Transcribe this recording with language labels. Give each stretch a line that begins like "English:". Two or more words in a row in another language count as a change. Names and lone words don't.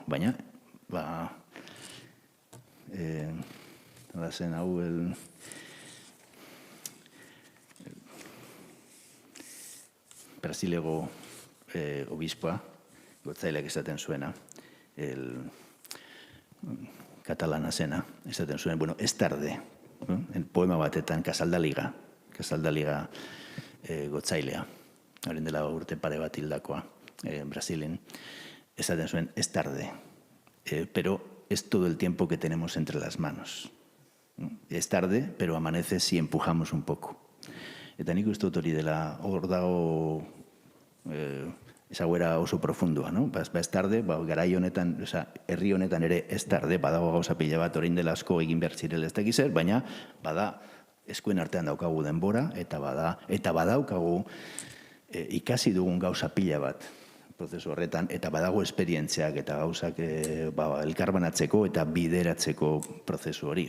Basque: Baina, zen hau Brasilego obispoa, gotzaileak esaten zuena, katalana zena, esaten zuen,
Spanish: ez tarde,
Basque: poema batetan, Kasaldaliga gotzailea, horren dela urte pare bat hildakoa, Brasilien, esaten zuen,
Spanish: ez tarde, pero es todo el tiempo que tenemos entre las manos. Es tarde, pero amanece si empujamos un poco.
Basque: Eta nik uste dut hori dela, hor dago ezaguera oso profundua, no?
Spanish: Ez tarde,
Basque: garai honetan, herri honetan ere
Spanish: ez tarde,
Basque: badago gauza pila bat orain dela asko egin behar zirela ez dakiz zer, baina bada eskuen artean daukagu denbora, eta badaukagu ikasi dugun gauza pila bat prozesu horretan, eta badago esperientziak eta gauzak elkarbanatzeko eta bideratzeko prozesu hori.